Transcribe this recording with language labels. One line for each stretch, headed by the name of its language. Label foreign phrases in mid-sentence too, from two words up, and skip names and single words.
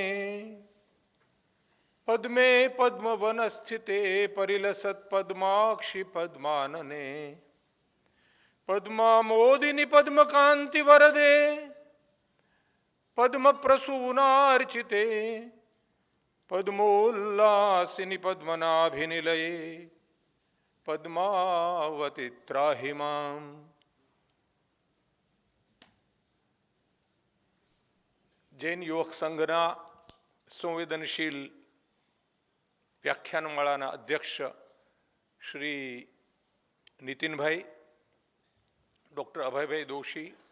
Sanskrit: पद्मे पद्मवन स्थिते परिलसत पद्माक्षि पद्मानने पद्मामोदिनी पद्मकांति वरदे पद्म प्रसूनार्चिते पद्मोल्लासिनी पद्मनाभिनिलये पद्मावती त्राहि माम्.
Gujarati: જૈન યુવક સંઘના સંવેદનશીલ વ્યાખ્યાનમાળાના અધ્યક્ષ શ્રી નીતિનભાઈ, ડૉક્ટર અભયભાઈ દોશી,